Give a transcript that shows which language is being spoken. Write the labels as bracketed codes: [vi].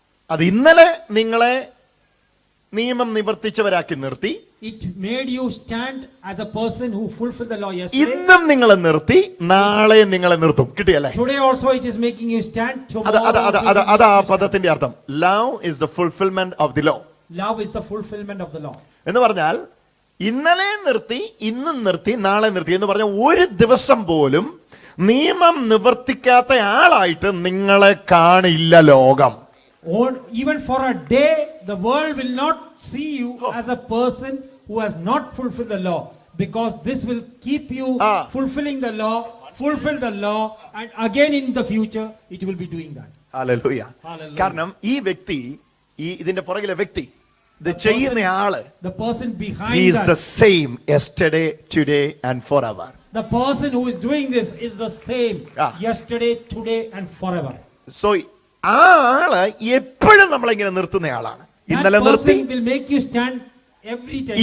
[ml] അത് ഇന്നലെ നിങ്ങളെ നിയമം നിവർത്തിച്ചവരാക്കി നിർത്തി. [en] It made you stand as a person who fulfilled the law yesterday. [ml] ഇന്നും നിങ്ങളെ നിർത്തി, നാളെ നിങ്ങളെ നിർത്തും. കിട്ടിയല്ലേ? [en] Today also it is making you stand. Tomorrow [ml] അതാ പദത്തിന്റെ അർത്ഥം. [en] Love is the fulfilment of the law. Love is the fulfillment of the law. [ml] എന്ന് പറഞ്ഞാൽ ഇന്നലെ നിർത്തി, ഇന്നും നിർത്തി, നാളെ നിർത്തി എന്ന് പറഞ്ഞാൽ ഒരു ദിവസം പോലും നിയമം നിവർത്തിക്കാത്ത ആളായിട്ട് നിങ്ങളെ കാണില്ല ലോകം. [en] Or even for a day, the world will not see you as a person who has not fulfilled the law, because this will keep you fulfill the law, and again in the future it will be doing that. [ml] Hallelujah. കാരണം ഈ വ്യക്തി, ഇതിന്റെ പുറകിലെ വ്യക്തി, ഇത് ചെയ്യുന്ന ആള്, [en] the person behind he is that, the same yesterday, today and forever. the person who is doing this is the same yesterday, today and forever. [ml] So ആ ആള് എപ്പോഴും നമ്മളിങ്ങനെ നിർത്തുന്ന ആളാണ്. ഇന്നലെ [en] That [ml] നിർത്തി, [en] person will make you stand every time.